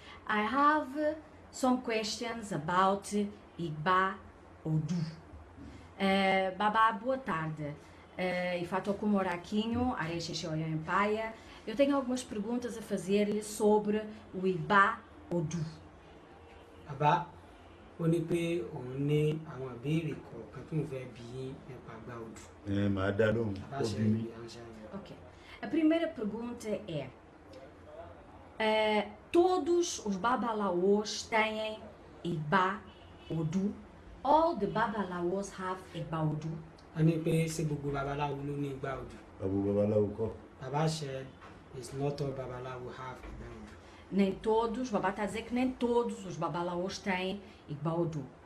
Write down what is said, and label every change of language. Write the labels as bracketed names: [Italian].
[English] I have some questions about Igba Odu. [Portuguese] Baba, boa tarde. [Yoruba] Ifato kumorakinho areshe Oyo Empire. [Portuguese] Eu tenho algumas perguntas a fazer-lhe sobre o Igba Odu. [Yoruba] Baba, ó ní pé òun ní àwọn ìbéèrè kọ̀ọ̀kan tó ń fẹ́ bi yín nípa Igba Odu. Màá dá lóhùn. Baba ṣe ìránṣẹ́. Ok. [Portuguese] A primeira pergunta é: todos os babalaos têm Igba Odu? [English] All the babalaos have Igba Odu? [Yoruba] Ó ní pé ṣé gbogbo babaláwo ló ní Igba Odu? Babaláwo kọ́. [English] Baba said it's not all babalawo have Igba Odu. [Portuguese] Nem todos, Baba está a dizer que nem todos os babalaos têm Igba Odu.